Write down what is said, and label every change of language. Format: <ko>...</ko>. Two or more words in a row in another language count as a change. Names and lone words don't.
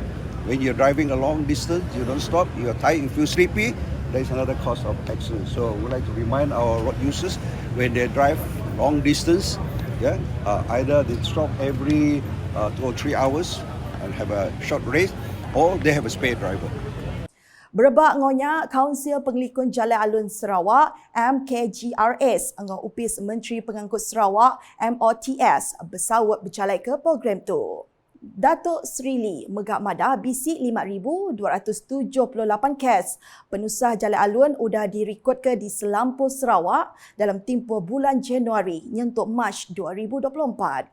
<en>When you're driving a long distance, you don't stop, you're tired, you feel sleepy, there is another cause of accident. So we like to remind our road users when they drive long distance, either they stop every 2 or 3 hours and have a short rest, or they have a spare driver.</en> <iba>Berebak ngonya Kaunsil Pengelikun Jalan Alun Sarawak MKGRS dengan Upis Menteri Pengangkut Sarawak MOTS bersawat berjalai ke program tu. Datuk Sri Lee megak madah bisik 5,278 kes penusah Jalan Alun udah direkod ke di selampur Sarawak dalam tempoh bulan Januari nyentuk Mac 2024.</iba>